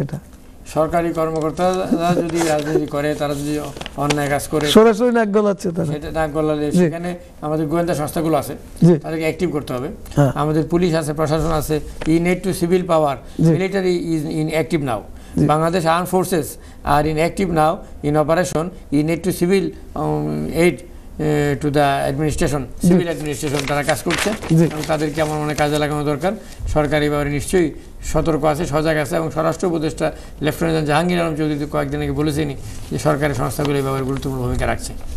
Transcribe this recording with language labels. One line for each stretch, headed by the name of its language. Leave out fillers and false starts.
Bangla: এটা সরকারি কর্মকর্তারা যদি রাজনীতি করে, তারা যদি অন্যায় কাজ করে, সরাসরি নাক গলাচ্ছে তারা, সেটা নাক গলালে সেখানে আমাদের গোয়েন্দা সংস্থাগুলো আছে, তাদেরকে অ্যাক্টিভ করতে হবে। আমাদের পুলিশ আছে, প্রশাসন আছে।
English: In to civil power, military is in active now. Bangladesh Armed Forces are in active now in operation. You need to civil aid to the administration, civil administration
Bangla: তারা কাজ করছে এবং তাদেরকে আমার মনে কাজে লাগানো দরকার। সরকারি ব্যাপারে নিশ্চয়ই সতর্ক আছে, সজাগ আছে এবং স্বরাষ্ট্র উপদেষ্টা লেফটেন্যান্ট জাহাঙ্গীর আলম চৌধুরী কয়েকদিন আগে বলেছেনই যে সরকারি সংস্থাগুলো এই ব্যাপারে গুরুত্বপূর্ণ ভূমিকা রাখছে।